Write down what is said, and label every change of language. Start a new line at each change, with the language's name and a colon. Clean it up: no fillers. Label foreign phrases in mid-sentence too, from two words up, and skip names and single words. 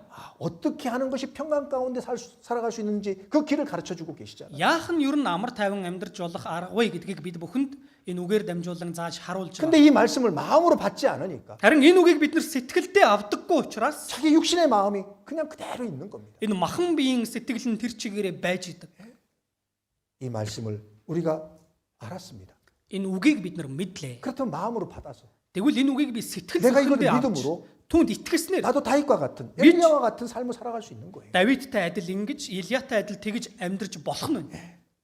Korean: 어떻게 하는 것이 평강 가운데 살아갈 수 있는지 그 길을 가르쳐 주고 계시잖아요.
Mongolian: яах нь ер нь амар тайван амьдарч болох арга вэ гэдгийг бид бүхэнд энэ үгээр дамжуулан зааж харуулж байгаа.
Korean: 근데 이 말씀을 마음으로 받지 않으니까
Mongolian: Харин энэ үгийг бид нар сэтгэлдээ авдаггүй учраас
Korean: 자기 육신의 마음이 그냥 그대로 있는 겁니다.
Mongolian: энэ махан биеийн сэтгэл нь тэр чигээрээ байж идэг.
Korean: 이 말씀을 우리가 알았습니다.
Mongolian: Энэ үгийг бид нар мэдлээ.
Korean: 그렇다면 마음으로 받아서
Mongolian: Тэгвэл энэ үгийг би сэтгэл
Korean: 내가 이걸
Mongolian: зүрхэндээ авч
Korean: 믿음으로
Mongolian: түүнд итгэснээр
Korean: 나도 다윗과 같은 엘리야와 같은 삶을 살아갈 수 있는 거예요.
Mongolian: Давидтай адил ингэж, Илиятай адил тэгж амьдарч болох нь.